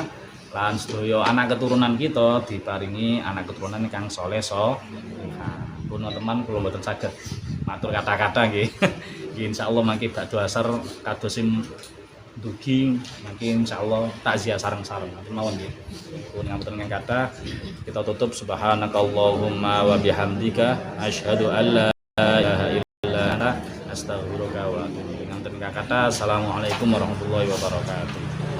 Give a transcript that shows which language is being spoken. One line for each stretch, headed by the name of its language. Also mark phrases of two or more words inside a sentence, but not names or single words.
Javanese: Lan sedaya anak keturunan kita diparingi anak keturunan kang saleh pun teman kula mboten saged matur kata-kata nggih. Nggih insyaallah mangke badhe asar kados sing dugi mangke insyaallah takziah sareng-sareng mawon nggih. Pun ngapunten ingkang kathah kita tutup
Arabic: سبحانك اللهم وبحمدك أشهد أن لا إله إلا أنت أستغفرك وأتوب إليك.
Javanese: Ngapunten ingkang kathah
Arabic: السلام عليكم ورحمة الله وبركاته.